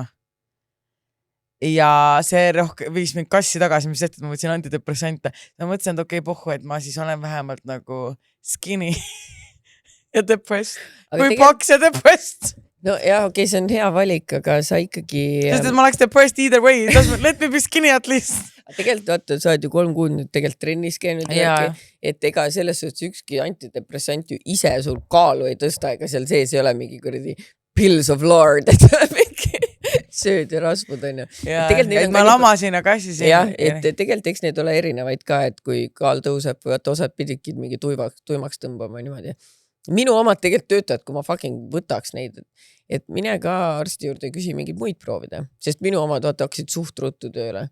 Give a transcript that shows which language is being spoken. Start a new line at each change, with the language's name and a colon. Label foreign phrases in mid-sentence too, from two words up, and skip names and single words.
Estonian: Ja see viis mind kassi tagasi, mis tehtud, ma võtsin antidepressante. Ma mõtlesin, et okei, pohhu, et ma siis olen vähemalt nagu skinny ja depressed. Või paks ja depressed. No jah, okei, see on hea valik, aga sa ikkagi... Sest et ma oleks
English: depressed either way. Let me be skinny at least.
Estonian: Tegelikult vaata, sa oled ju 3 kuud nüüd tegelikult trennis käinud. Et ega selles suhtes ükski antidepressant ju ise sul kaalu ei tõsta, ega seal sees ei ole mingi kuradi
English: pills of lord,
Estonian: et mingi sööd ja rasvud on ju. Et ma lamasin ja kassisin. Jah, et tegelikult eks need ole erinevaid ka, et kui kaal tõuseb või osad pididki mingi tuimaks tõmbama niimoodi. Minu omad tegelikult töötavad, kui ma fucking võtaks neid, et mine ka arsti juurde ja küsi mingid muid proovida, sest minu omad hakkasid suht ruttu tööle.